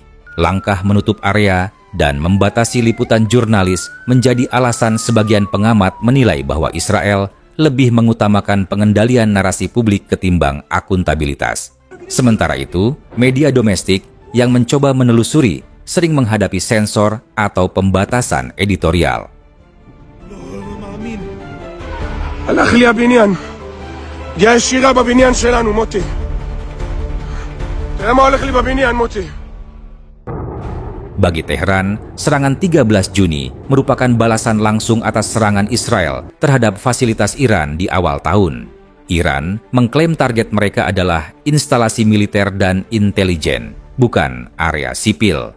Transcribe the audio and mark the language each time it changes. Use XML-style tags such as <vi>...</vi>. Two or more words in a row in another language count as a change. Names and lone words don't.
<id>Langkah menutup area dan membatasi liputan jurnalis menjadi alasan sebagian pengamat menilai bahwa Israel lebih mengutamakan pengendalian narasi publik ketimbang akuntabilitas. Sementara itu, media domestik yang mencoba menelusuri sering menghadapi sensor atau pembatasan editorial.</id> <he>הלך לי הבניין. פגיעה ישירה בבניין שלנו, מוטי. תראה מה הולך לי בבניין, מוטי.</he> <id>Bagi Teheran, serangan 13 Juni merupakan balasan langsung atas serangan Israel terhadap fasilitas Iran di awal tahun. Iran mengklaim target mereka adalah instalasi militer dan intelijen, bukan area sipil.</id>